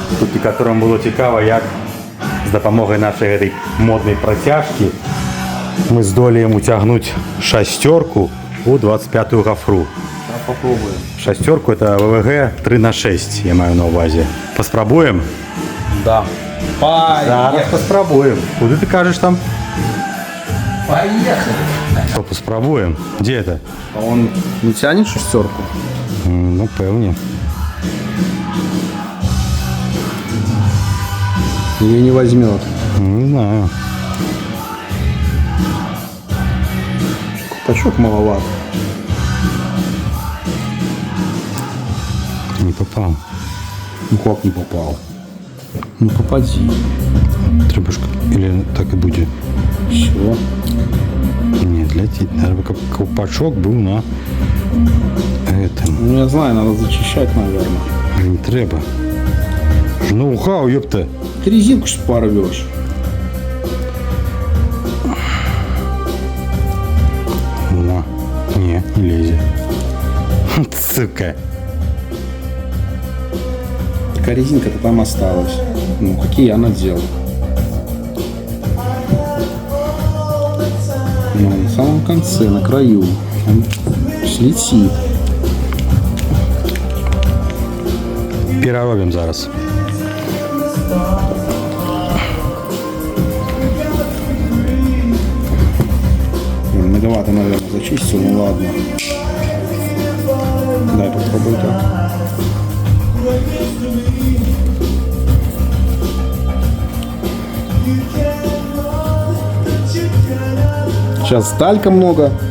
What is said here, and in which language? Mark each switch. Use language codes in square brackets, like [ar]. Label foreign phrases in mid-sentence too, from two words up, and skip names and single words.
[uk] глядачі, яким було цікаво, як з допомогою нашої этой модної протяжки ми здоліємо утягнути шестерку у 25-ю гофру. [ru] Попробуем. Шестерку это ВВГ 3х6, [uk] я маю на увазі. Поспробуємо? [ru] Да. [uk] Зараз поспробуємо. Куди ти кажеш там? [ru] Поехали. [uk] Що, поспробуємо? Де это? [ru] А он не тянет шестерку? [uk] Ну, певні. [ru] Или не возьмет? Не знаю. Колпачок маловат. [uk] Не попав. [ru] Ну как не попал? Ну попади. [uk] Треба ж, или так і буде? [ru] Все. Нет, летит. Надо, как колпачок был на этом. Ну я знаю, надо зачищать, наверное. [uk] Не треба. Ноу-хау, ёпта. [ru] Ты резинку ж порвешь. На. Не лезет. Сука. Такая резинка-то там осталась. Ну какие я надел. Ну, на самом конце, на краю. Он слетит. [uk] Переробимо зараз. [ru] Многовато, наверное, зачистил, ну ладно. Дай попробую так. Сейчас талька много.